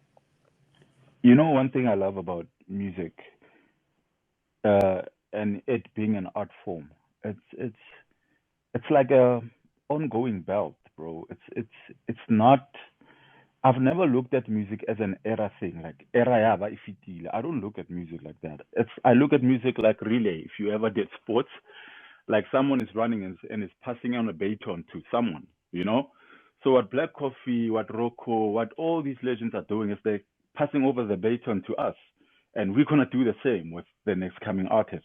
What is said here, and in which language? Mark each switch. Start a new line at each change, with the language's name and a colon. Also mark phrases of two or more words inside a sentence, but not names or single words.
English: You know, one thing I love about music, uh, and it being an art form, it's like a ongoing belt, bro. It's not. I've never looked at music as an era thing, like
Southern Sotho: era ya ba e fetile.
English: I don't look at music like that. I look at music like relay. If you ever did sports, like someone is running and is passing on a baton to someone, you know. So what Black Coffee, what Rocco, what all these legends are doing is they're passing over the baton to us, and we're gonna do the same with the next coming artists.